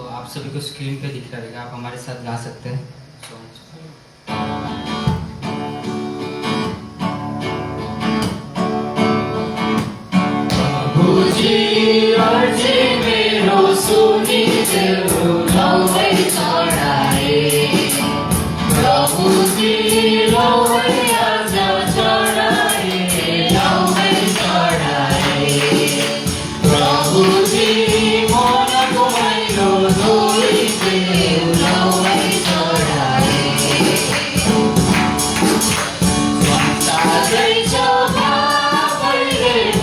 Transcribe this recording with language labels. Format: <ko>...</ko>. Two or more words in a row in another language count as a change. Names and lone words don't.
<hi>सभी को स्क्रीन पे दिख रहा रहेगा, आप हमारे साथ गा सकते हैं सॉन्ग।</hi> <ne>प्रभुजी अर्जी मेरो सुनिदेऊ लौै चढाए प्रभुजी लौै आज चढाए लौै चढाए प्रभुजी मनको मैलो धोइदेऊ लौै चढाए संसारै छ पापैले</ne>